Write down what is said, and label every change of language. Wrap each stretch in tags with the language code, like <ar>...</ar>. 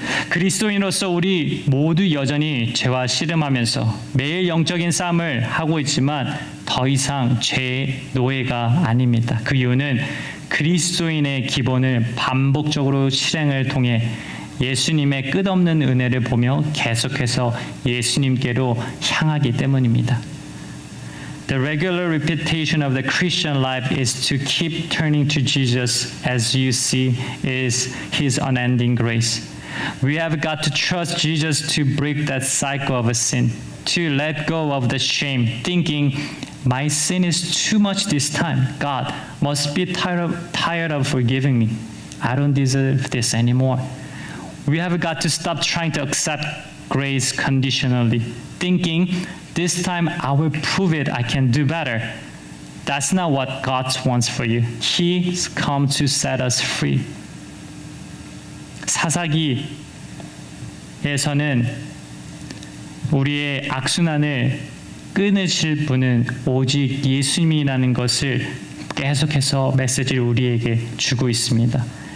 <ko>그리스도인으로서 우리 모두 여전히 죄와 씨름하면서 매일 영적인 싸움을 하고 있지만 더 이상 죄의 노예가 아닙니다. 그 이유는 그리스도인의 기본을 반복적으로 실행을 통해 예수님의 끝없는 은혜를 보며 계속해서 예수님께로 향하기 때문입니다.</ko> <en>The regular repetition of the Christian life is to keep turning to Jesus as you see is His unending grace. We have got to trust Jesus to break that cycle of a sin, to let go of the shame, thinking, my sin is too much this time. God must be tired of forgiving me. I don't deserve this anymore. We have got to stop trying to accept grace conditionally, thinking, this time I will prove it, I can do better. That's not what God wants for you. He's come to set us free.</en> <ko>사사기에서는 우리의 악순환을 끊으실 분은 오직 예수님이라는 것을 계속해서 메시지를 우리에게 주고 있습니다.</ko>